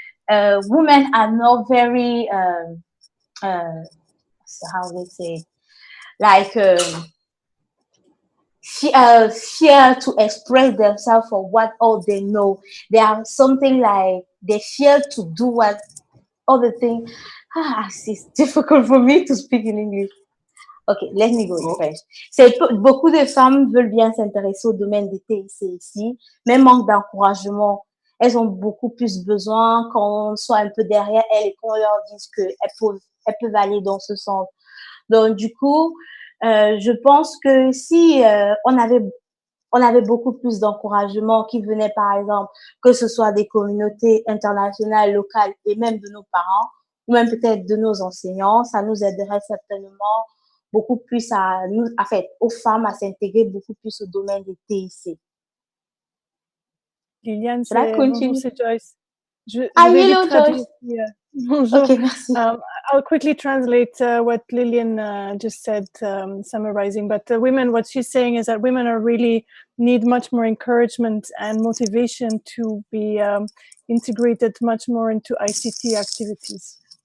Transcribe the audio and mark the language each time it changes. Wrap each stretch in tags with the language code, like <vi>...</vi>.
<en>Women are not very, how they say, like, fear to express themselves for what all they know. They are something like they fear to do what all the things. It's difficult for me to speak in English. Okay, let me go first.</en> <fr>C'est beaucoup de femmes veulent bien s'intéresser au domaine des TIC ici, mais manque d'encouragement. Elles ont beaucoup plus besoin qu'on soit un peu derrière elles et qu'on leur dise qu'elles peuvent aller dans ce sens. Donc, du coup, je pense que si on avait beaucoup plus d'encouragement qui venait, par exemple, que ce soit des communautés internationales, locales et même de nos parents, ou même peut-être de nos enseignants, ça nous aiderait certainement beaucoup plus en fait, aux femmes à s'intégrer beaucoup plus au domaine des TIC. Liliane, bonjour, c'est Joyce. Je vais vite traduire. Bonjour. Okay, merci.</fr> <en>I'll quickly translate what Lilian just said, summarizing. But women, what she's saying is that women are really need much more encouragement and motivation to be integrated much more into ICT activities.</en>